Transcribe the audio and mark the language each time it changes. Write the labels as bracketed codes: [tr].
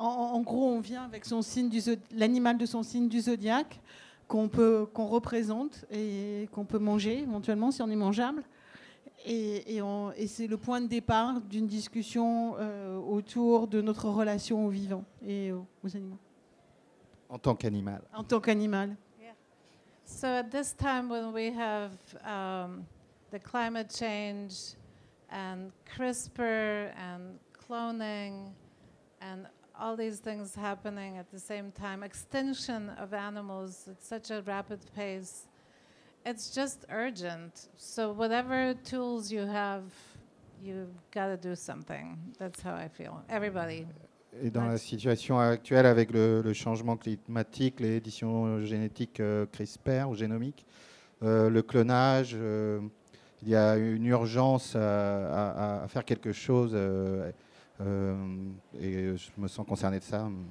[fr] En gros, on vient avec l'animal de son signe du zodiaque qu'on représente et qu'on peut manger éventuellement si on est mangeable. Et c'est le point de départ d'une discussion autour de notre relation aux vivants et aux animaux. En tant qu'animal. En tant qu'animal. [en] Yeah. So at this time when we have the climate change and CRISPR and cloning and all these things happening at the same time, extinction of animals at such a rapid pace, it's just urgent. So whatever tools you have, you've got to do something. That's how I feel. Everybody. [fr] Et dans la situation actuelle avec le changement climatique, les éditions génétiques CRISPR ou génomiques, le clonage, il y a une urgence à faire quelque chose, et je me sens concerné de ça.